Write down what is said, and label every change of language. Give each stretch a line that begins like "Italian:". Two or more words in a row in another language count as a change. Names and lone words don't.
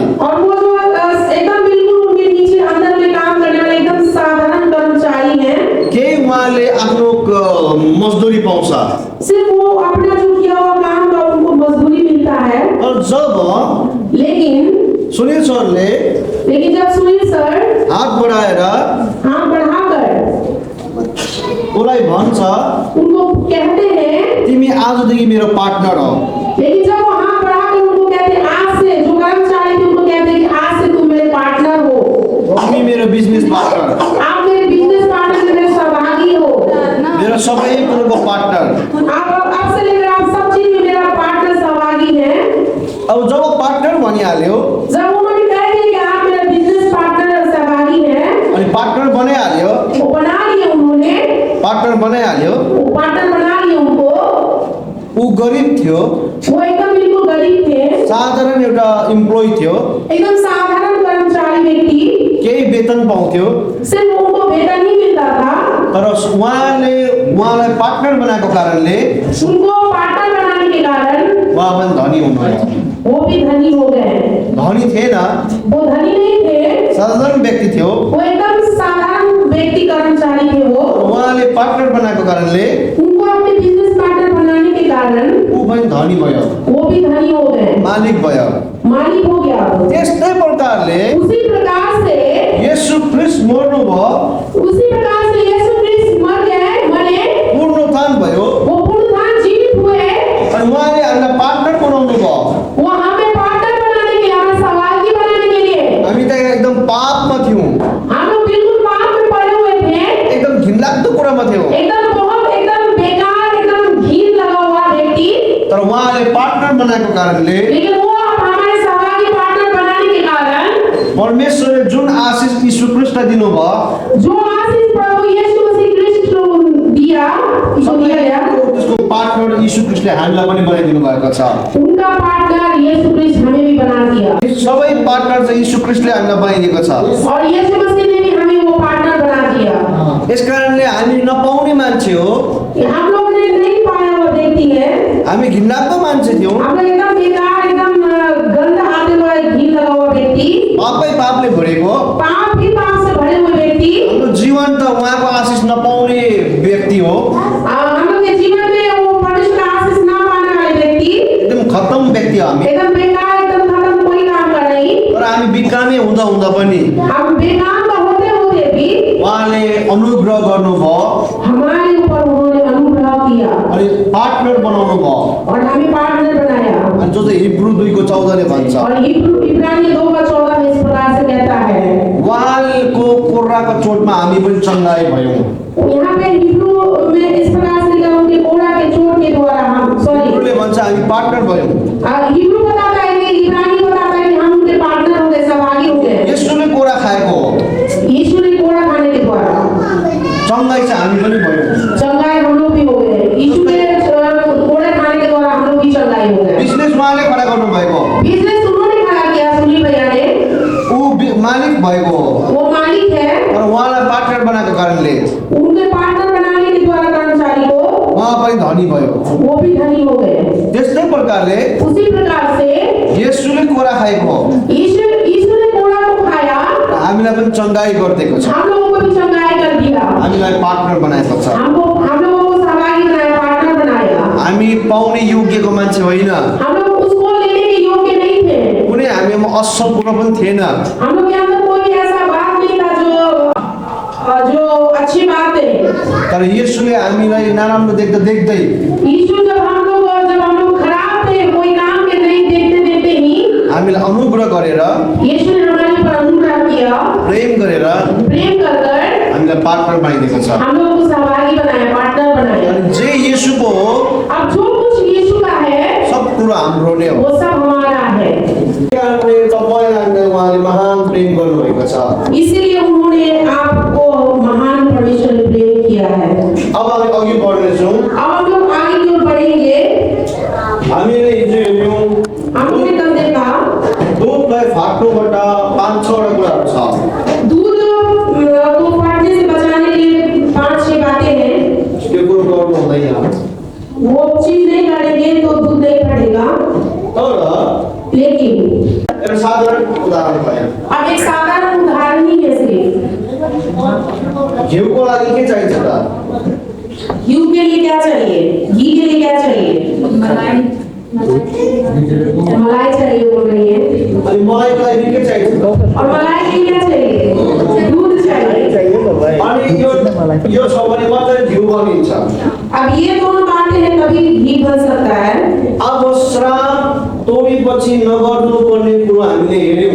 Hindi: और वो जो एकदम बिल्कुल उनके नीचे अंदर में काम करने वाले एकदम साधारण कर्मचारी हैं।
Nepali: के उहाँले आफ्नो मजदुरी पाउँछ।
Hindi: सिर्फ वो अपना जो किया हुआ काम का उनको मजदूरी मिलता है। और जब सुनील सरले लेकिन जब सुनील सर
Nepali: हात बढाएर
Hindi: बढ़ाकर
Nepali: उसलाई भन्छ
Hindi: उनको कहते हैं,
Nepali: तिमी आजदेखि मेरो पार्टनर हो।
Hindi: लेकिन जब वो हाथ बढ़ाकर उनको कहते हैं आज से, जो कर्मचारी थे उनको कहते हैं कि आज से तुम मेरे पार्टनर हो।
Nepali: तिमी मेरो
English: business partner.
Hindi: आप मेरे
English: business partner
Hindi: में मेरे सहभागी हो।
Nepali: मेरो सबै कुरोको पार्टनर।
Hindi: आप अब से लेकर आप सब चीज में मेरा पार्टनर सहभागी है।
Nepali: अब जब पार्टनर भनिहाल्यो,
Hindi: जब उन्होंने कह दिया कि आप मेरा
English: business partner
Hindi: सहभागी है,
Nepali: अनि पार्टनर बनाइहाल्यो,
Hindi: वो बना लिए उन्होंने,
Nepali: पार्टनर बनाइहाल्यो।
Hindi: वो पार्टनर बना लिए उनको।
Nepali: ऊ गरिब थियो,
Hindi: वो एकदम बिल्कुल गरीब थे,
Nepali: साधारण एउटा इम्प्लोइ थियो,
Hindi: एकदम साधारण कर्मचारी व्यक्ति,
Nepali: केही वेतन पाउँथ्यो।
Hindi: सिर्फ उनको वेतन ही मिलता था।
Nepali: तर उहाँलाई पार्टनर बनाएको कारणले
Hindi: उनको पार्टनर बनाने के कारण
Nepali: उहाँ पनि धनी हुनुभयो।
Hindi: वो भी धनी हो गए।
Nepali: धनी थिएन,
Hindi: वो धनी नहीं थे,
Nepali: साधारण व्यक्ति थियो।
Hindi: वो एकदम साधारण व्यक्ति कर्मचारी थे। वो
Nepali: उहाँले पार्टनर बनाएको कारणले
Hindi: उनको अपने
English: business partner
Hindi: बनाने के कारण
Nepali: ऊ पनि धनी भयो,
Hindi: वो भी धनी हो गए,
Nepali: मालिक भयो।
Hindi: मालिक हो गया।
Nepali: त्यस्तै प्रकारले
Hindi: उसी प्रकार से
Nepali: येशू ख्रीष्ट मर्नुभयो,
Hindi: यीशु ख्रीष्ट मर गए, मरे,
Nepali: पुनरुत्थान भयो,
Hindi: वो पुनरुत्थान जीवित हुए,
Nepali: अनि उहाँले हामीलाई पार्टनर बनाउनु भयो।
Hindi: वो हमें पार्टनर बनाने के लिए, हमें सहभागी बनाने के लिए।
Nepali: हामी त एकदम पापमा थियौँ,
Hindi: हम लोग बिल्कुल पाप में पड़े हुए थे,
Nepali: एकदम घिनलाग्दो कुरामा थियौँ,
Hindi: एकदम बेकार, एकदम घिन लगा हुआ व्यक्ति।
Nepali: तर उहाँले पार्टनर बनाएको कारणले
Hindi: लेकिन वो हमारे सहभागी पार्टनर बनाने के कारण
Nepali: परमेश्वरले जुन आशिष यीशु ख्रीष्टलाई दिनुभयो,
Hindi: जो आशीष प्रभु यीशु मसीह ख्रीष्ट को दिया,
Nepali: त्यसको पार्टनर यीशु ख्रीष्टले हामीलाई पनि बनाइदिनु भएको छ।
Hindi: उनका पार्टनर यीशु ख्रीष्ट हमें भी बना दिया,
Nepali: सबै पार्टनर चाहिँ यीशु ख्रीष्टले हामीलाई बनाइदिएको छ।
Hindi: और यीशु मसीह ने भी हमें वो पार्टनर बना दिया।
Nepali: यस कारणले हामी नपाउने मान्छे हो,
Hindi: हम लोग ने नहीं पाया हुआ व्यक्ति है,
Nepali: हामी घिनलाग्दो मान्छे थियौँ,
Hindi: हम लोग एकदम बेकार, एकदम गंदा आते हुआ घिन लगा हुआ व्यक्ति,
Nepali: पापले भरेको,
Hindi: पाप से भरे हुए व्यक्ति,
Nepali: हाम्रो जीवन त उहाँको आशिष नपाउने व्यक्ति हो,
Hindi: हम लोग के जीवन में वो परमेश्वर का आशीष ना पाने वाले व्यक्ति,
Nepali: एकदम खत्तम व्यक्ति हो हामी।
Hindi: एकदम बेकार, एकदम खत्म, कोई काम कर नहीं।
Nepali: तर हामी बिकामे हुँदा हुँदा पनि
Hindi: हम बेकाम का होते होते भी
Nepali: उहाँले अनुग्रह गर्नुभयो,
Hindi: हमारे ऊपर उन्होंने अनुग्रह किया
Nepali: अनि पार्टनर बनाउनु भयो।
Hindi: और हमें पार्टनर बनाया।
Nepali: अनि जो चाहिँ हिब्रू 2:14 भन्छ,
Hindi: और इब्रानी 2:14 में इस प्रकार से कहता है,
Nepali: उहाँको कोर्राको चोटमा हामी पनि चङ्गाई भयौँ।
Hindi: यहाँ पे हिब्रू में इस प्रकार से लिखा, उनके कोड़ा के चोट के द्वारा हम,
Nepali: हिब्रूले भन्छ हामी पार्टनर भयौँ।
Hindi: हिब्रू बताता है कि इब्रानी बताता है कि हम उनके पार्टनर हो गए, सहभागी हो गए।
Nepali: येशूले कोरा खाएको हो,
Hindi: यीशु ने कोड़ा खाने के द्वारा
Nepali: चङ्गाई चाहिँ हामी पनि भयौँ।
Hindi: चंगाई हम लोग भी हो गए। यीशु के कोड़े खाने के द्वारा हम लोग भी चंगाई हो गए।
Nepali: बिजनेस उहाँले खडा गर्नुभएको,
Hindi: बिजनेस उन्होंने खड़ा किया, सुनील भैया ने,
Nepali: ऊ मालिक भएको हो,
Hindi: वो मालिक है,
Nepali: तर उहाँलाई पार्टनर बनाएको कारणले
Hindi: उनके पार्टनर बनाने के द्वारा कर्मचारी को
Nepali: उहाँ पनि धनी भयो।
Hindi: वो भी धनी हो गए।
Nepali: त्यस्तै प्रकारले
Hindi: उसी प्रकार से
Nepali: येशूले कोरा खाएको हो,
Hindi: यीशु ने कोड़ा को खाया,
Nepali: र हामीलाई पनि चङ्गाई गरिदिएको छ,
Hindi: हम लोगों को भी चंगाई कर दिया,
Nepali: हामीलाई पार्टनर बनाएको छ।
Hindi: हम लोगों को सहभागी बनाया, पार्टनर बनाया।
Nepali: हामी पाउने योग्यको मान्छे होइन,
Hindi: हम लोग उसको लेने के योग्य नहीं थे,
Nepali: कुनै हामीमा असल गुण पनि थिएन,
Hindi: हम लोग के अंदर कोई ऐसा बात नहीं था जो अच्छी बात है।
Nepali: तर येशूले हामीलाई नराम्रो देख्दा देख्दै
Hindi: यीशु जब हम लोग खराब थे, कोई काम के नहीं देखते ही
Nepali: हामीलाई अनुग्रह गरेर,
Hindi: यीशु ने हमारे ऊपर अनुग्रह किया,
Nepali: प्रेम गरेर
Hindi: प्रेम कर
Nepali: हामीलाई पार्टनर बनाइदिएको छ।
Hindi: हम लोग को सहभागी बनाया, पार्टनर बनाया।
Nepali: अनि जे येशूको हो
Hindi: अब जो कुछ यीशु का है
Nepali: सब कुरो हाम्रो नै हो।
Hindi: वो सब हमारा है,
Nepali: कारणले तपाईँलाई उहाँले महान प्रेम गर्नुभएको छ।
Hindi: इसीलिए उन्होंने आपको महान परमेश्वर ने प्रेम किया है।
Nepali: अब हामी अघि बढ्नेछौँ।
Hindi: अब हम लोग आगे की ओर बढ़ेंगे।
Nepali: हामीले हिजो हेर्यौँ
Hindi: हमने कल देखा
Nepali: दूधलाई फाट्नुबाट 5-6 कुराहरू छ।
Hindi: दूध को फाटने से बचाने के लिए 5-6 बातें हैं।
Nepali: त्यो कुरो गर्नु हुँदैन,
Hindi: वो चीज नहीं करेंगे तो दूध नहीं फटेगा।
Nepali: तर
Hindi: लेकिन
Nepali: एउटा साधारण उदाहरण भयो।
Hindi: अब एक साधारण उदाहरण ही है सिर्फ।
Nepali: घिउको लागि के चाहिन्छ त?
Hindi: घी के लिए क्या चाहिए? घी के लिए क्या चाहिए? मलाई चाहिए बोल रही है।
Nepali: अनि मलाईको लागि के चाहिन्छ?
Hindi: और मलाई के लिए क्या चाहिए? दूध चाहिए।
Nepali: अनि यो छ भने मात्रै घिउ बनिन्छ।
Hindi: अब ये दोनों बातें हैं तभी घी बन सकता है।
Nepali: अब श्राप तोडेपछि नगर्नुपर्ने कुरो हामीले हेर्यौँ।